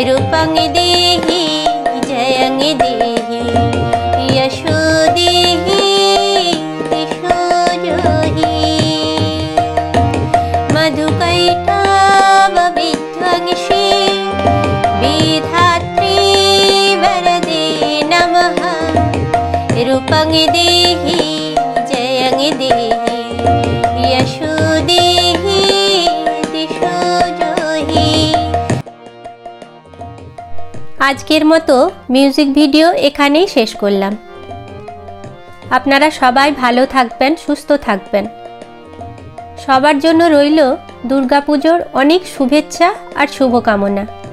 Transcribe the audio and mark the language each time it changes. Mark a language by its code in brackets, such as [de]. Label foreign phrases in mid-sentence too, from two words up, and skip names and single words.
[sa] रूपं देहि जयं देहि यशो देहि दिशो जोहि मधुकैटभ विध्वंसी विधात्री वरदे नमः रूपं देहि जयं देहि यशो देहि दिशो जोहि। [bn] আজকের মতো [en] music video [bn] এখানেই শেষ করলাম। আপনারা সবাই ভালো থাকবেন, সুস্থ থাকবেন। সবার জন্য রইল দুর্গাপুজোর অনেক শুভেচ্ছা আর শুভকামনা।